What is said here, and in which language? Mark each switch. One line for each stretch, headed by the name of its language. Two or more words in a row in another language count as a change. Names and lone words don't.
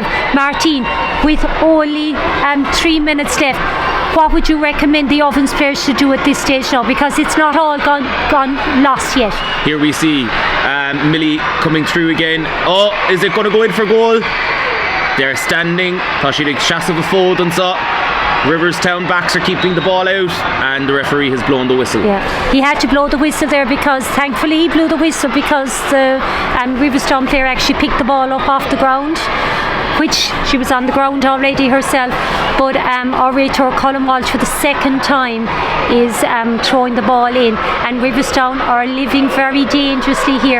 English: Martine, with only 3 minutes left, what would you recommend the Ovens players should do at this stage now? Because it's not all gone lost yet. Here we see Millie coming through again. Oh, is it going to go in for goal? They're standing.
Irish: Tá siad ag seasamh a fód an sa.
English: Riverstown backs are keeping the ball out, and the referee has blown the whistle. Yeah, he had to blow the whistle there because thankfully he blew the whistle because the Riverstown player actually picked the ball up off the ground, which she was on the ground already herself. But our Raitor Colin Walsh for the second time is throwing the ball in, and Riverstown are living very dangerously here.